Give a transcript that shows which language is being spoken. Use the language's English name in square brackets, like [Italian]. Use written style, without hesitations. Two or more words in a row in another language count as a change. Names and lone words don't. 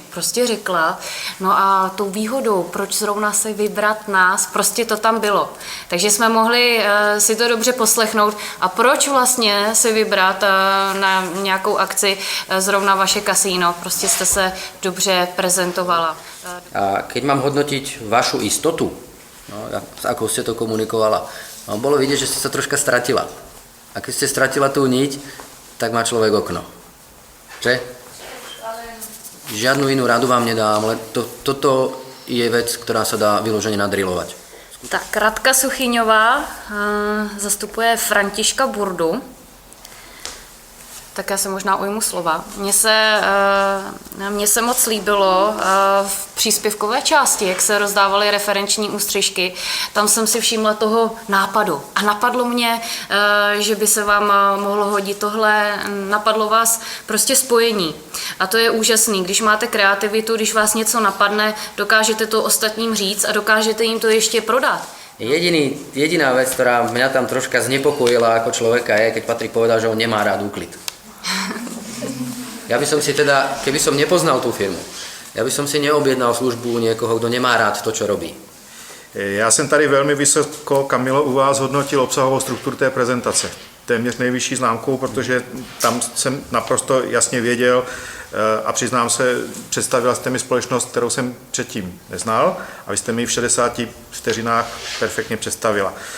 [Czech] Prostě řekla, no a tou výhodou, proč zrovna se vybrat nás, prostě to tam bylo. Takže jsme mohli si to dobře poslechnout a proč vlastně si vybrat na nějakou akci zrovna vaše kasíno. Prostě jste se dobře prezentovala. [Slovak] A keď mám hodnotiť vašu istotu, no, ako ste to komunikovala, no, bolo vidieť, že ste sa troška stratila. A keď ste stratila tú niť, tak má človek okno. Že? Žiadnu inú radu vám nedám, ale toto je vec, ktorá sa dá vyložene nadrilovať. Tak Radka Suchyňová zastupuje Františka Burdu. [Czech] Tak já se možná ujmu slova. Mně se moc líbilo v příspěvkové části, jak se rozdávaly referenční ústřižky. Tam jsem si všimla toho nápadu. A napadlo mě, že by se vám mohlo hodit tohle, napadlo vás prostě spojení. A to je úžasný. Když máte kreativitu, když vás něco napadne, dokážete to ostatním říct a dokážete jim to ještě prodat. [Slovak] Jediná vec, ktorá mňa tam troška znepokojila ako človeka je, keď Patrik povedal, že on nemá rád úklid. Ja by som si teda, keby som nepoznal tú firmu, ja by som si neobjednal službu niekoho, kto nemá rád to, čo robí. [Czech] Já jsem tady velmi vysoko, Kamilo, u vás hodnotil obsahovou strukturu té prezentace. Téměř nejvyšší známkou, protože tam jsem naprosto jasně věděl a přiznám se, představila jste mi společnost, kterou jsem předtím neznal a vy jste mi v 60 vteřinách perfektně představila.